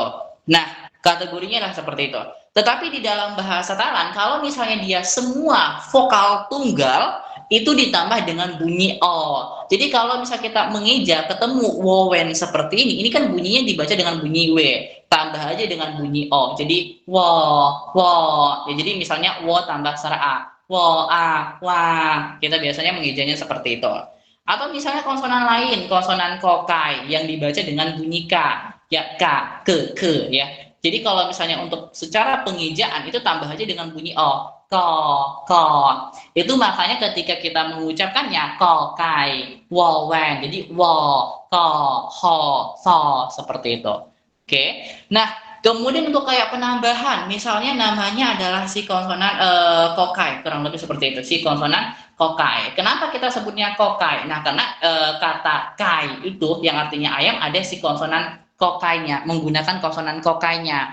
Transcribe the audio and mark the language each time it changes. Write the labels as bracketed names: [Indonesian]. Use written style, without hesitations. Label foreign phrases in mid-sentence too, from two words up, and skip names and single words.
[Indonesian] Nah, kategorinya adalah seperti itu. Tetapi di dalam bahasa Thailand, kalau misalnya dia semua vokal tunggal, itu ditambah dengan bunyi O. Jadi kalau misalnya kita mengeja ketemu wowen seperti ini kan bunyinya dibaca dengan bunyi W, tambah aja dengan bunyi O. Jadi wo. Ya, jadi misalnya wo tambah sara A. Wo, a, wa, kita biasanya mengejanya seperti itu. Atau misalnya konsonan lain, konsonan kokai yang dibaca dengan bunyi K, ya K, ke, ya. Jadi kalau misalnya untuk secara pengejaan itu tambah aja dengan bunyi O, ko. Itu makanya ketika kita mengucapkannya kokai, wowen, jadi wo, ko, ho, so, seperti itu. Oke, nah. Kemudian untuk kayak penambahan, misalnya namanya adalah si konsonan kokai, kurang lebih seperti itu, si konsonan kokai. Kenapa kita sebutnya kokai? Nah, karena kata kai itu yang artinya ayam ada si konsonan kokainya, menggunakan konsonan kokainya.